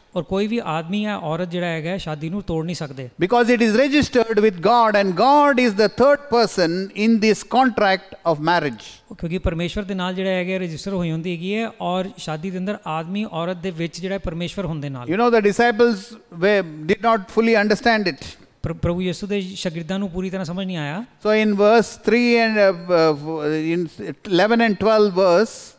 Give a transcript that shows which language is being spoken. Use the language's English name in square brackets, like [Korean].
[Punjabi] ਔਰ ਕੋਈ ਵੀ ਆਦਮੀ ਜਾਂ ਔਰਤ ਜਿਹੜਾ ਹੈਗਾ ਸ਼ਾਦੀ ਨੂੰ ਤੋੜ ਨਹੀਂ ਸਕਦੇ. [English] Because it is registered with God and God is the third person in this contract of marriage. [Punjabi] ਕਿਉਂਕਿ ਪਰਮੇਸ਼ਵਰ ਦੇ ਨਾਲ ਜਿਹੜਾ ਹੈਗਾ ਰਜਿਸਟਰ ਹੋਈ ਹੁੰਦੀ ਹੈਗੀ ਹੈ ਔਰ ਸ਼ਾਦੀ ਦੇ ਅੰਦਰ ਆਦਮੀ ਔਰਤ ਦੇ ਵਿੱਚ ਜਿਹੜਾ ਪਰਮੇਸ਼ਵਰ ਹੁੰਦੇ ਨਾਲ. [English] You know, the disciples did not fully understand it. [Punjabi] ਪ੍ਰਭੂ ਯਿਸੂ ਦੇ ਸ਼ਾਗਿਰਦਾਂ ਨੂੰ ਪੂਰੀ ਤਰ੍ਹਾਂ ਸਮਝ ਨਹੀਂ ਆਇਆ. [English] So in verse 3 and in 11 and 12 verse,